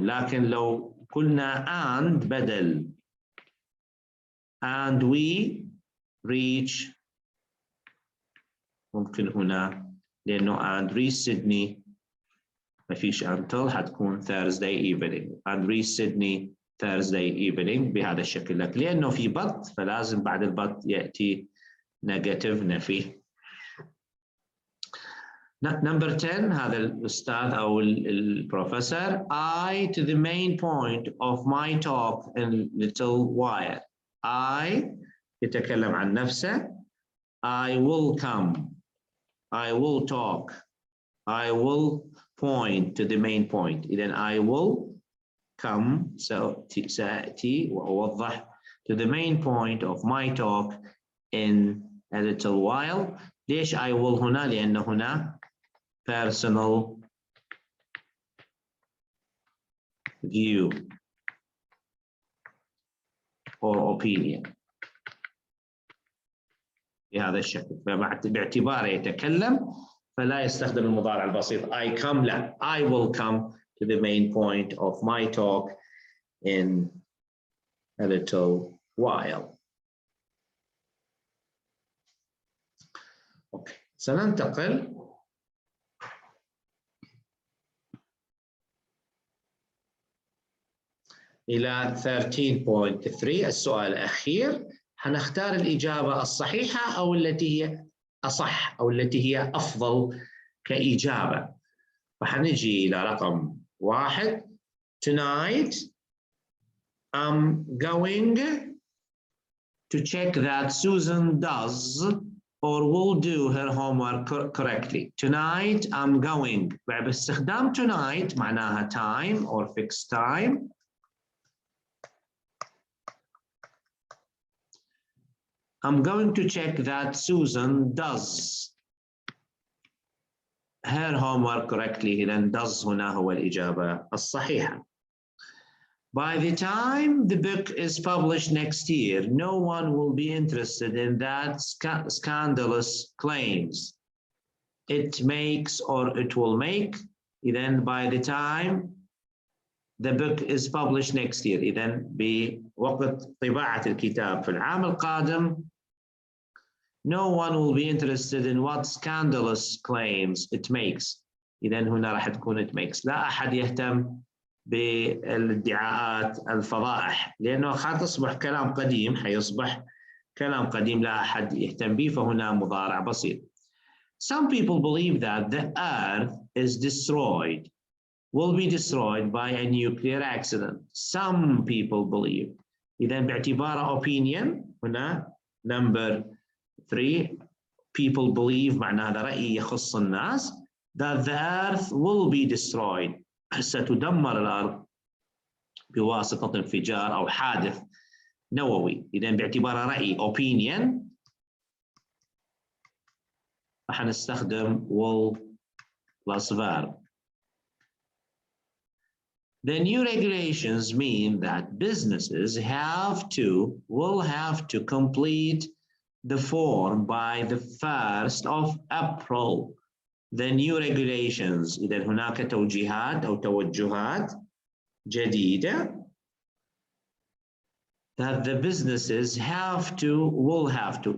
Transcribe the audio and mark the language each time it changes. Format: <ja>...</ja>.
<ar>لكن لو قلنا</ar> <en>and بدل and we reach</en> <ar>ممكن هنا لأنه</ar> <en>and reach Sydney</en> <ar>ما فيش</ar> <en>until</en> <ar>حتكون</ar> <en>Thursday evening and reach Sydney Thursday evening</en> <ar>بهذا الشكل. لكن لأنه في بط فلازم بعد البط يأتي negative نفي.</ar> <en>Number 10</en> <ar>هذا الأستاذ أو البروفيسور.</ar> <en>I to the main point of my talk in a little while. I</en> <ar>يتكلم عن نفسه.</ar> <en>I will come. I will talk. I will point to the main point.</en> <ar>إذن</ar> <en>I will come</en> <ar>سأتي وأوضح</ar> <en>to the main point of my talk in a little while. ليش I will هنا؟ لأن هنا personal view or opinion بهذا الشكل.</en> <ar>باعتباره يتكلم فلا يستخدم المضارع البسيط</ar> <en>I come. لا, I will come to the main point of my talk in a little while. Okay.</en> <ar>سننتقل إلى 13.3 السؤال الأخير. حنختار الإجابة الصحيحة أو التي هي أصح أو التي هي أفضل كإجابة. فحنجي إلى رقم 1.</ar> <en>Tonight I'm going to check that Susan does or will do her homework correctly. Tonight I'm going.</en> <ar>باستخدام</ar> <en>tonight</en> <ar>معناها</ar> <en>time or fixed time. I'm going to check that Susan does her homework correctly.</en> <ar>إذن does هنا هو الإجابة الصحيحة.</ar> <en>By the time the book is published next year, no one will be interested in that scandalous claims it makes or it will make.</en> <ar>إذن</ar> <en>by the time the book is published next year.</en> <ar>إذن بوقت طباعة الكتاب في العام القادم</ar> <en>no one will be interested in what scandalous claims it makes.</en> <ar>إذن هنا راح تكون</ar> <en>it makes.</en> <ar>لا أحد يهتم بالادعاءات الفضائح لأنه حتصبح كلام قديم. حيصبح كلام قديم لا أحد يهتم به فهنا مضارع بسيط.</ar> <en>Some people believe that the earth is destroyed, will be destroyed by a nuclear accident. Some people believe.</en> <ar>إذن باعتبار</ar> <en>opinion</en> <ar>هنا</ar> <en>number 3 people believe</en> <ar>معنى هذا رأي يخص الناس</ar> <en>that the earth will be destroyed.</en> <ar>ستدمر الأرض بواسطة انفجار أو حادث نووي. إذن باعتبار رأي</ar> <en>opinion</en> <ar>راح نستخدم</ar> <en>will plus verb. The new regulations mean that businesses will have to complete the form by the 1st of April. The new regulations.</en> <ar>إذا هناك توجيهات أو توجهات جديدة</ar> <en>that the businesses will have to.</en>